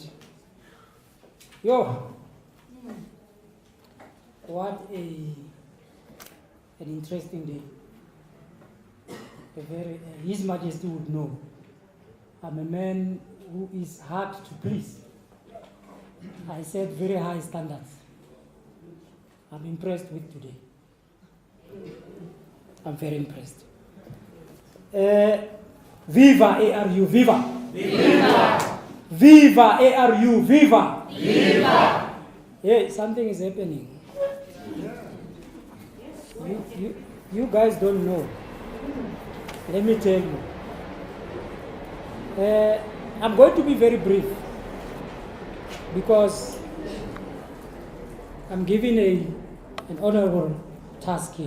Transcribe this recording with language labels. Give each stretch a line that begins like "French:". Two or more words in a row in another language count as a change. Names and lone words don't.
English: Yo, what an interesting day. His Majesty would know. I'm a man who is hard to please. I set very high standards. I'm impressed with today. I'm very impressed. Viva ARU, viva! Viva! Viva ARU, viva! Viva! Yeah, something is happening. You guys don't know. Let me tell you. I'm going to be very brief because I'm given an honorable task here.